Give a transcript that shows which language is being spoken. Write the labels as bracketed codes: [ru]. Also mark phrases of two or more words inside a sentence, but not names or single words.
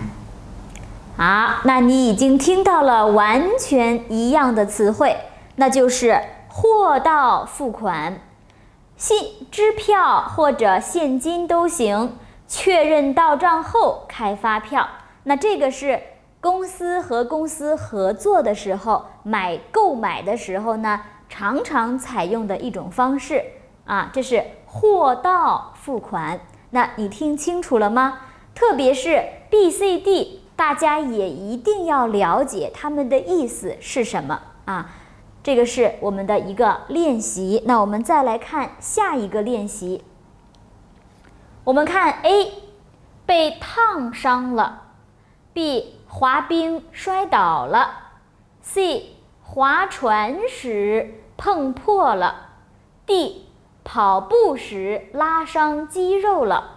[zh] 好，那你已經聽到了完全一樣的詞彙，那就是貨到付款，支票或者現金都行，確認到賬後開發票。那這個是公司和公司合作的時候，購買的時候呢，常常採用的一種方式這是貨到付款。那你聽清楚了嗎？特別是 B、C、D， 大家也一定要了解它們的意思是什麼這個是我們的一個練習。那我們再來看下一個練習。我們看 A 被燙傷了， B 滑冰摔倒了， C 划船時碰破了， D 跑步時拉傷肌肉了。